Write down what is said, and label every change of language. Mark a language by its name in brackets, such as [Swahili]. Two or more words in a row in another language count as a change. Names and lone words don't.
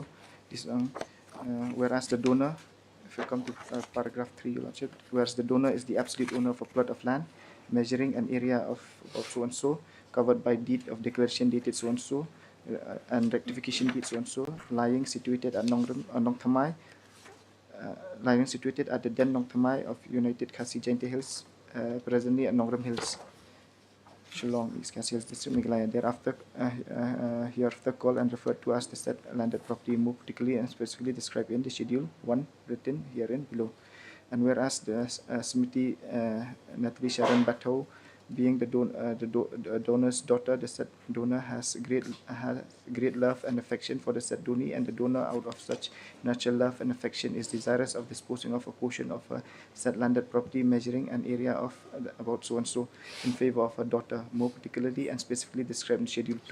[English] This whereas the donor, if you come to paragraph 3, Your Lordship, whereas the donor is the absolute owner of a plot of land measuring an area of so and so, covered by deed of declaration dated so and so, and rectification deed so and so, lying situated at Nong Thamai, lying situated at the then Nong Thamai of United Khasi Jaintia Hills, presently at Nongram Hills. Shillong, East Cassius District, Meghalaya. Thereafter, hereafter called and referred to as the said landed property more particularly and specifically described in the Schedule 1 written herein below. And whereas the Smriti Natalie Sharon Batho, being the donor's daughter, the said donor has great love and affection for the said donee, and the donor, out of such natural love and affection, is desirous of disposing of a portion of her said landed property measuring an area of about so and so in favor of her daughter, more particularly and specifically described in Schedule 2.